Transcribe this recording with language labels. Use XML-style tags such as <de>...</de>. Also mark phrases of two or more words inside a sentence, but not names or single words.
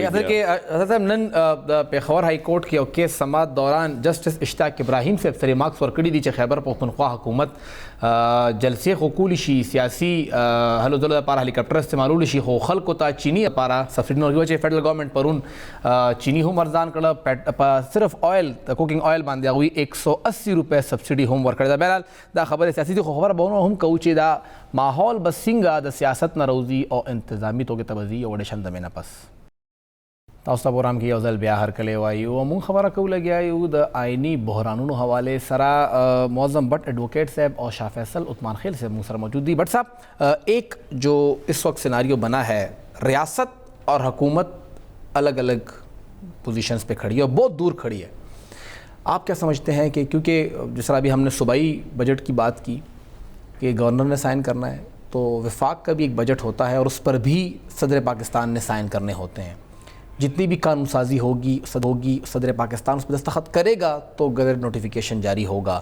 <ps>اصل کې صاحب نن پېښور</ps> <en>High Court</en> <ps>کې یو کیس سماعت دوران جسټس اشتاق ابراهیم صاحب سره مارکس ورکړي دي چې خیبر پختونخوا حکومت جلسې خو کولی شي سیاسي هلو ځلو لپاره هلیکاپټر استعمالولی شي خو خلکو ته چینی لپاره سبسډي نه ورکوي چې</ps> <en>federal government</en> <ps>پرون چینی هم ارزان کړه صرف</ps> <en>oil cooking oil</en> <ps>باندې هغوی 180 روپۍ سبسډي هم ورکړې ده. بهرحال دا خبره سیاسي دي خو خبره به هم کوو چې دا ماحول به څنګه د سیاست نه روزي او انتظامي توګه ته به ځي یو اډیشن د مې نه پس تاسو ته پروګرام کې یو ځل بیا هرکلی وایو او موږ خبره کوو لګیا یو د آئینی بحرانونو حوالې سره معظم بٹ ایڈوکیٹ صاحب اور شاہ فیصل عثمان خیل صاحب موږ سره موجود دي.</ps> <ur>بٹ صاحب ایک جو اس وقت سیناریو بنا ہے ریاست اور حکومت الگ الگ پوزیشنز پہ کھڑی ہے اور بہت دور کھڑی ہے, آپ کیا سمجھتے ہیں کہ کیونکہ جس طرح ابھی ہم نے صوبائی بجٹ کی بات کی کہ گورنر نے سائن کرنا ہے تو وفاق کا بھی ایک بجٹ ہوتا ہے اور اس پر بھی صدر پاکستان نے سائن کرنے ہوتے ہیں, جتنی بھی قانون سازی ہوگی صدر پاکستان اس پہ دستخط کرے گا تو</ur> <en>gazette notification</en> <ur>جاری ہوگا.</ur>